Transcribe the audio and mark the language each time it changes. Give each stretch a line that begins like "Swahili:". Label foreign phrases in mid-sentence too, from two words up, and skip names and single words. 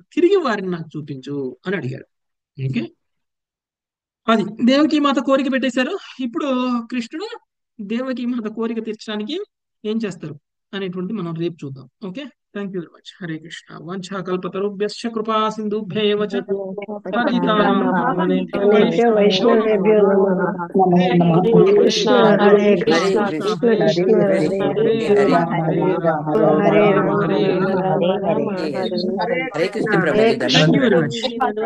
Telugu: తిరిగి వారిని నాకు చూపించు అని అడిగారు. ఓకే, అది దేవకి మాత కోరిక పెట్టేశారు. ఇప్పుడు కృష్ణుడు దేవకి మాత కోరిక తీర్చడానికి ఏం చేస్తారు అనేటువంటి మనం రేపు చూద్దాం.
English: Okay, thank you very much.
Sanskrit: హరే కృష్ణ. వంఛాకల్పతరుభ్యశ్చ కృపా సింధుభ్యేవ చ పతితానాం పావనేభ్యో వైష్ణవేభ్యో నమః. హరే కృష్ణ హరే కృష్ణ కృష్ణ కృష్ణ హరే హరే హరే
Telugu: హరే కృష్ణ ప్రభు.
English: Thank you very much.